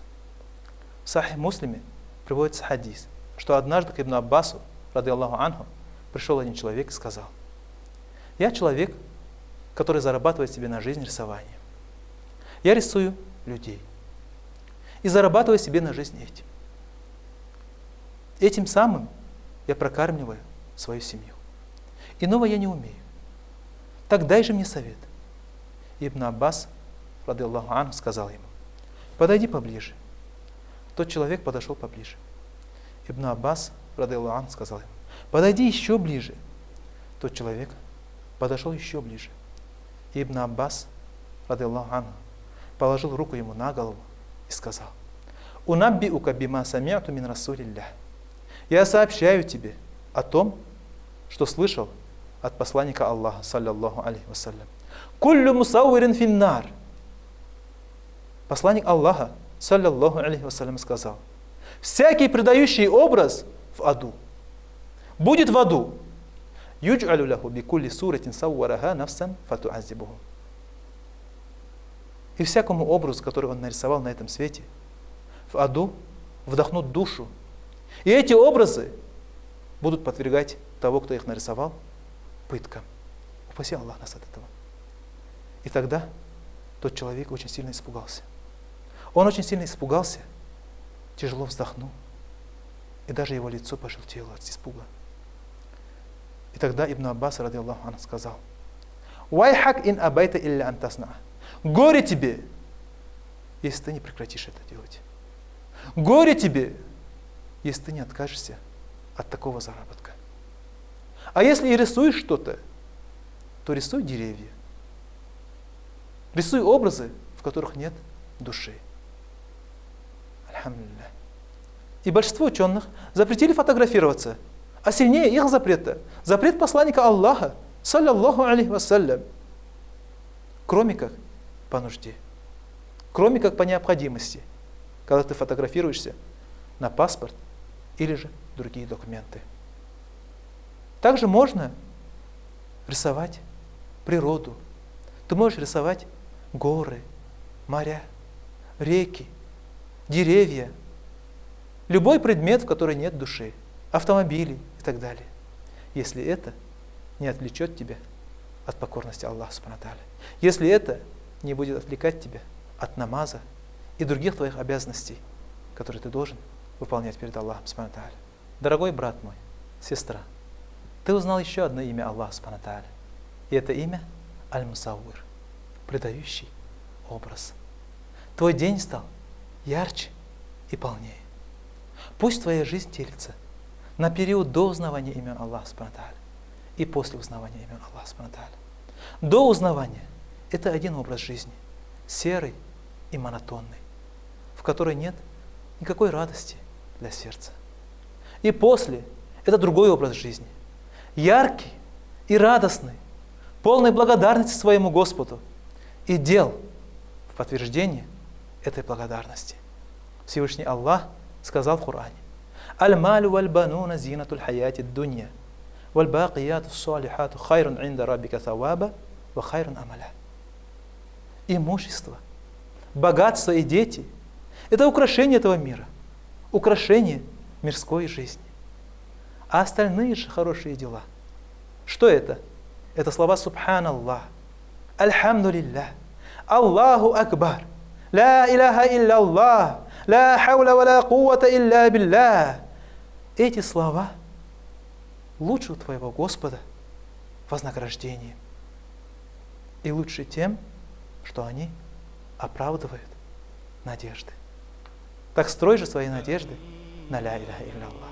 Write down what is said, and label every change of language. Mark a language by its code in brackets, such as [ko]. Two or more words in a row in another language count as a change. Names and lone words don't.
[ru] В Сахих Муслиме приводится хадис, что однажды к Ибн Аббасу, [ar] رضي الله عنه, [ru] пришел один человек и сказал: «Я человек, который зарабатывает себе на жизнь рисованием. Я рисую людей и зарабатываю себе на жизнь этим. Этим самым я прокармливаю свою семью. Иного я не умею. Так дай же мне совет». [ar] Ибн Аббас, رضي الله عنه, [ru] сказал ему: «Подойди поближе». Тот человек подошел поближе. [ar] Ибн Аббас, رضي الله عنه, [ru] сказал ему: «Подойди еще ближе». Тот человек подошел еще ближе. [ar] Ибн Аббас, رضي الله عنه, [ru] положил руку ему на голову и сказал: [ar] «أنبئك بما سمعت من رسول الله». [ru] Я сообщаю тебе о том, что слышал от посланника Аллаха, [ar] صلى الله عليه وسلم. «كل مصور في النار». [ru] Посланник Аллаха, [ar] صلى الله عليه وسلم, [ru] сказал: «Всякий придающий образ в аду будет в аду. [ar] يجعل له بكل صورة صورها نفسا فتعذبه». [ru] И всякому образу, который он нарисовал на этом свете, в аду вдохнут душу. И эти образы будут подвергать того, кто их нарисовал, пыткам. Упаси Аллах нас от этого. И тогда тот человек очень сильно испугался. Он очень сильно испугался, тяжело вздохнул, и даже его лицо пожелтело от испуга. И тогда Ибн Аббас, [ar] رضي الله عنه, [ru] сказал: [ar] «ويحك إن أبيت إلا أن تصنع». [ru] Горе тебе, если ты не прекратишь это делать. Горе тебе, если ты не откажешься от такого заработка. А если и рисуешь что-то, то рисуй деревья. Рисуй образы, в которых нет души. Альхамдулиллах. И большинство ученых запретили фотографироваться, а сильнее их запрета — запрет посланника Аллаха, [ar] صلى الله عليه وسلم, [ru] кроме как по нужде, кроме как по необходимости, когда ты фотографируешься на паспорт или же другие документы. Также можно рисовать природу. Ты можешь рисовать горы, моря, реки, деревья, любой предмет, в котором нет души, автомобили и так далее, если это не отвлечет тебя от покорности Аллаху [ar] سبحانه وتعالى, [ru] если это не будет отвлекать тебя от намаза и других твоих обязанностей, которые ты должен выполнять перед Аллахом [ar] سبحانه وتعالى. [ru] Дорогой брат мой, сестра, ты узнал еще одно имя Аллаха [ar] سبحانه وتعالى, [ru] и это имя Аль-Мусауир, придающий образ. Твой день стал ярче и полнее. Пусть твоя жизнь делится на период до узнавания имен Аллаха [ar] سبحانه وتعالى [ru] и после узнавания имен Аллаха [ar] سبحانه وتعالى. [ru] До узнавания — это один образ жизни, серый и монотонный, в которой нет никакой радости для сердца. И после — это другой образ жизни, яркий и радостный, полный благодарности своему Господу и дел в подтверждение этой благодарности. Всевышний Аллах сказал в Коране: [ar] «المال والبنون زينة الحياة الدنيا والباقيات الصالحات خير عند ربك ثوابا وخير أملا». [ru] Имущество, богатство и дети — это украшение этого мира, украшение мирской жизни. А остальные же хорошие дела — что это? Это слова [ar] سبحان الله، الحمد لله، الله أكبر، لا إله إلا الله، لا حول ولا قوة إلا بالله. [ru] Эти слова лучше у твоего Господа вознаграждением и лучше тем, что они оправдывают надежды. Так строй же свои надежды на [ar] لا إله إلا الله.